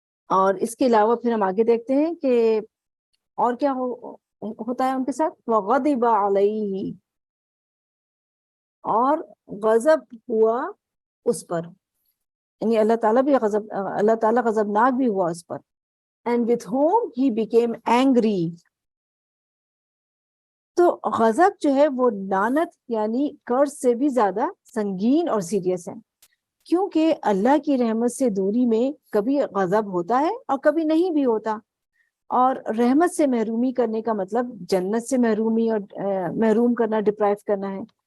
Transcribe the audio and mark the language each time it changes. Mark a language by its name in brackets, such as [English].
[Urdu] اور اس کے علاوہ پھر ہم آگے دیکھتے ہیں کہ اور کیا ہوتا ہے ان کے ساتھ. [Arabic] وغضب علیہ، [Urdu] اور غضب ہوا اس پر، یعنی اللہ تعالیٰ غضبناک بھی ہوا اس پر. [English] and with whom he became angry. [Urdu] تو غضب جو ہے وہ لعنت یعنی قرض سے بھی زیادہ سنگین اور سیریس ہے، کیونکہ اللہ کی رحمت سے دوری میں کبھی غضب ہوتا ہے اور کبھی نہیں بھی ہوتا. اور رحمت سے محرومی کرنے کا مطلب جنت سے محرومی اور محروم کرنا، ڈپرائیو کرنا ہے.